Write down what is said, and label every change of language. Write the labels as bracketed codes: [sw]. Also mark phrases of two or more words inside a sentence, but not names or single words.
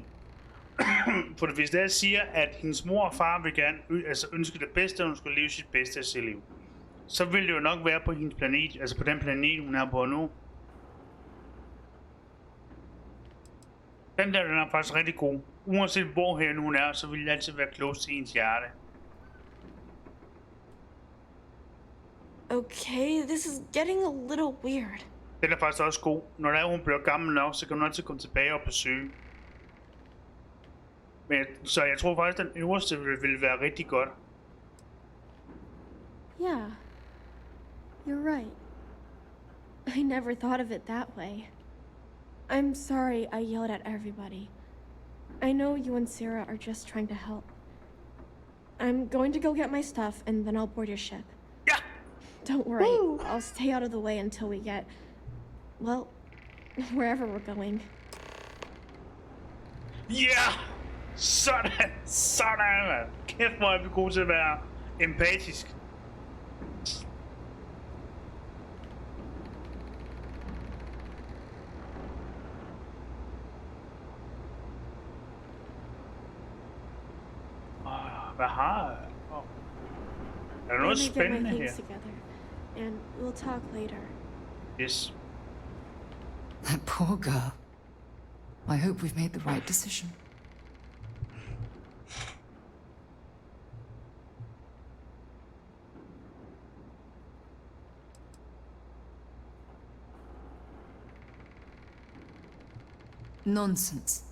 [da] For hvis det siger, at hendes mor og far vil gerne ønske det bedste, og hun skulle leve sit bedste af sit liv. så vil det jo nok være på hendes planet, altså på den planet, hun er på nu. Den er faktisk rigtig god. Uanset hvor her hun er, så vil det altid være close til hendes hjerte. [en] Okay, this is getting a little weird. [da] Den er faktisk også god. Når der er, hun bliver gammel nok, så kan hun altid komme tilbage og besøge. Men, så jeg tror faktisk, at den øverste vil være rigtig godt. [en] Yeah, you're right. I never thought of it that way. I'm sorry I yelled at everybody. I know you and Sarah are just trying to help. I'm going to go get my stuff and then I'll board your ship. Yeah! Don't worry, I'll stay out of the way until we get, well, wherever we're going. Yeah! [da] Sådan! Sådan, mand! Kæft, hvor er vi gode til at være empatisk. Hvad har jeg? Er der noget spændende her? [en] Together, and we'll talk later. Yes. That poor girl. I hope we've made the right decision. Nonsense.